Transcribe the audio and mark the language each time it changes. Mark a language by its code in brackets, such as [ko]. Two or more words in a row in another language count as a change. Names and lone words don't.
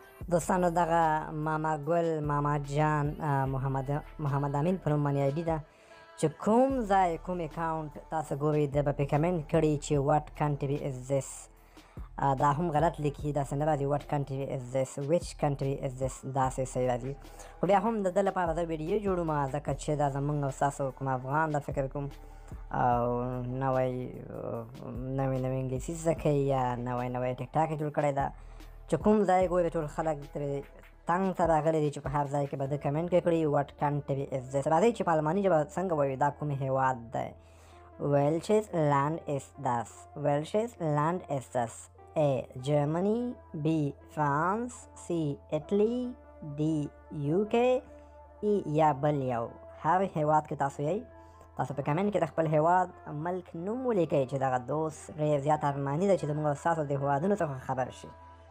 [ps] دوستانو دغه ماما ګل ماما جان محمد امین په نوم باندې آی ډي ده چې کوم ځای کوم اکاونټ تاسو ګورئ د به پې کمنټ کړي چې [en] what country is this [ps] دا هم غلط لیکي داسې نه راځي [en] what country is this which country is this [ps] داسې صحیح راځي خو بیا هم د ده لپاره زه ویډیو جوړوم ځکه چې دا زموږ او ستاسو کوم افغان د فکر کوم او نوی انګلیسي زده کوي یا نوی ټیک ټاک یې جوړ کړی ده چې کوم ځای ګورې ټول خلک ترې تنګ ته راغلي دي چې په هر ځای کې به ده کمنټ کړي [en] what country is this [ps] راځئ چې په الماني ژبه څنګه وایو دا کوم هیواد دی [de] welches land ist das welches land ist das [ps] A Germany B France C Italy D UK E یا بل یو هر هیواد کې تاسو یې تاسو په کمنټ کې د خپل هیواد ملک نوم ولیکئ چې دغه دوست ډېر زیات ارماني ده چې زموږ او ستاسو د هیوادونو څخه خبر شي